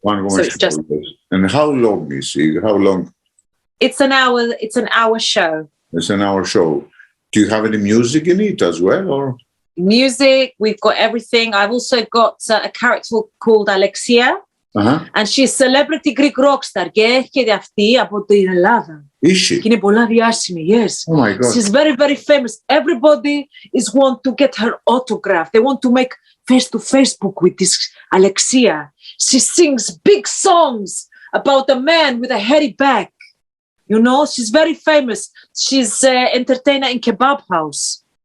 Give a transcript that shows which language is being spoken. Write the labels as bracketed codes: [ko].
[en] One-woman show. And how long is it? How long? It's an hour show. It's an hour show. Do you have any music in it as well, or? Music, we've got everything. I've also got a character called Alexia, and she's celebrity Greek rock star. [el] Και έρχεται αυτή από την Ελλάδα. [en] Is she? [el] Και είναι πολλά διάσημη, yes. [en] Oh my God. She's very, very famous. Everybody is want to get her autograph. They want to make Facebook with this Alexia. She sings big songs about a man with a hairy back. She's very famous. She's entertainer in kebab house.